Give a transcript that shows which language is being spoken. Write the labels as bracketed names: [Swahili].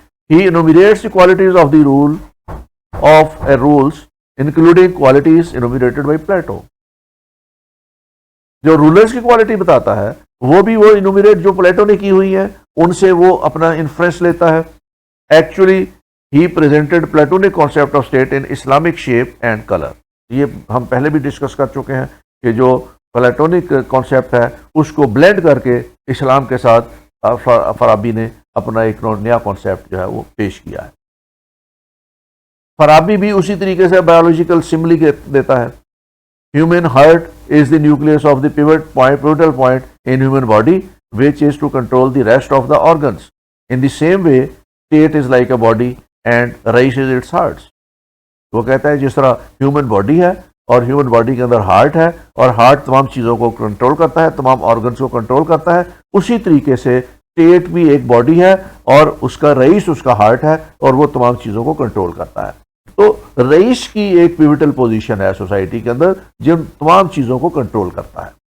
[English] He enumerates the qualities of the role of a rulers including qualities enumerated by Plato. [Urdu] جو rulers کی quality بتاتا ہے وہ بھی وہ انومریٹ جو پلیٹو نے کی ہوئی ہیں ان سے وہ اپنا انفلوئنس لیتا ہے. [English] Actually He presented Platonic concept of state in Islamic shape and color. [Urdu] یہ ہم پہلے بھی ڈسکس کر چکے ہیں کہ جو پلیٹونک کانسیپٹ ہے اس کو بلینڈ کر کے اسلام کے ساتھ فرابی نے اپنا ایک نیا کانسیپٹ جو ہے وہ پیش کیا ہے. فرابی بھی اسی طریقے سے بایولوجیکل سملی دیتا ہے. [English] Human heart is the nucleus of the pivotal point in human body which is to control the rest of the organs. In the same way, state is like a body and رئیس is its hearts. [Urdu] وہ کہتا ہے جس طرح human body ہے اور human body کے اندر heart ہے اور ہارٹ تمام چیزوں کو کنٹرول کرتا ہے، تمام آرگنس کو کنٹرول کرتا ہے، اسی طریقے سے اسٹیٹ بھی ایک باڈی ہے اور اس کا رئیس اس کا ہارٹ ہے اور وہ تمام چیزوں کو کنٹرول کرتا ہے. تو رئیس کی ایک پیوٹل پوزیشن ہے سوسائٹی کے اندر جن تمام چیزوں کو کنٹرول کرتا ہے.